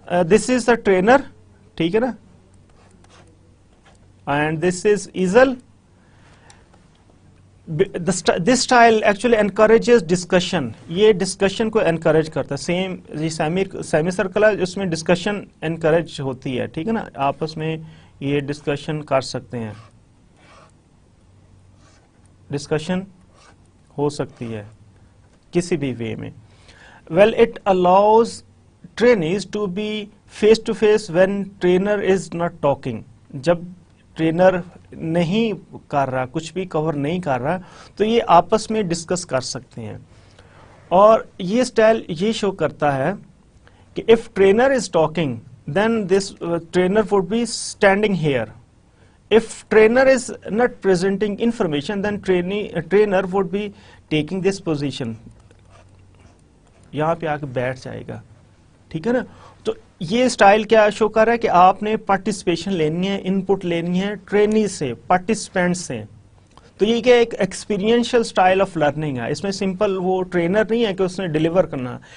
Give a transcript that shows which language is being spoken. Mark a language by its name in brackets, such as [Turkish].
[English] This is the trainer, [Hindi] ठीक है ना, [English] and this is easel. This style actually encourages discussion. [Hindi] ये discussion को encourage करता है. सेम ये सेमी सर्कल है उसमें discussion encourage होती है, ठीक है ना, आपस में ये discussion कर सकते हैं, डिस्कशन हो सकती है किसी भी वे में. [English] Well it allows trainees to be face to face when trainer is not talking. [Hindi] जब ट्रेनर नहीं कर रहा, कुछ भी कवर नहीं कर रहा, तो ये आपस में डिस्कस कर सकते हैं. और ये स्टाइल ये शो करता है कि [English] If trainer is talking then this trainer would be standing here. If trainer is not presenting information, then trainer would be taking this position. [Hindi] यहाँ पे आके बैठ जाएगा, ठीक है ना. तो ये स्टाइल क्या शो कर रहा है कि आपने पार्टिसिपेशन लेनी है, इनपुट लेनी है ट्रेनी से, पार्टिसिपेंट से. तो ये क्या एक एक्सपीरियंशियल स्टाइल ऑफ लर्निंग है. इसमें सिंपल वो ट्रेनर नहीं है कि उसने डिलीवर करना.